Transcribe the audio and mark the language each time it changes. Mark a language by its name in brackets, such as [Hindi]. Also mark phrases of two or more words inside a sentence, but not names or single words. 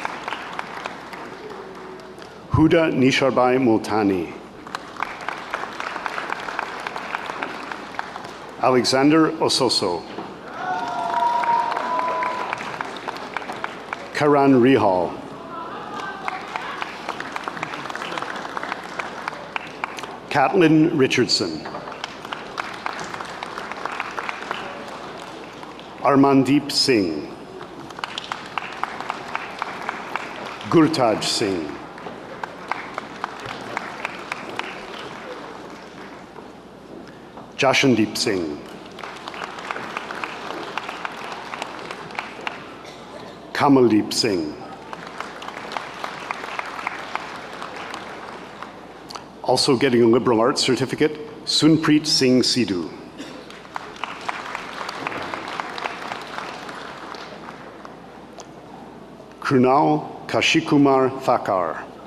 [English] Huda Nisharbai Multani. Alexander Ososo. Karan Rihal. Caitlin Richardson. Armandeep Singh. Gurtaj Singh. Jashandeep Singh. Kamaldeep Singh. Also getting a liberal arts certificate, Sunpreet Singh Sidhu. Krunal Kashikumar Thakar.